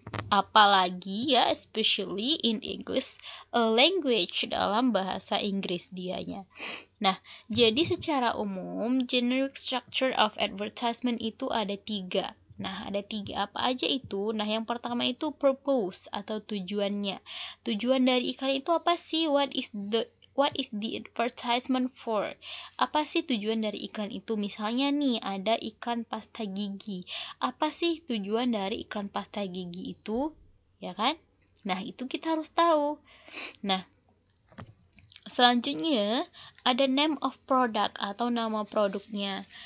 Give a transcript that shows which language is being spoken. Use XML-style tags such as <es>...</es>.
<id>Apalagi ya,</id> <en>especially in English language,</en> <id>dalam bahasa Inggris dianya. Nah, jadi secara umum, generic structure of advertisement itu ada 3. Nah, ada 3 apa aja itu? Nah, yang pertama itu purpose atau tujuannya. Tujuan dari iklan itu apa sih?</id> <en>What is the advertisement for?</en> <id>Apa sih tujuan dari iklan itu? Misalnya nih, ada iklan pasta gigi. Apa sih tujuan dari iklan pasta gigi itu? Ya kan? Nah, itu kita harus tahu. Nah, selanjutnya ada name of product atau nama produknya.</id>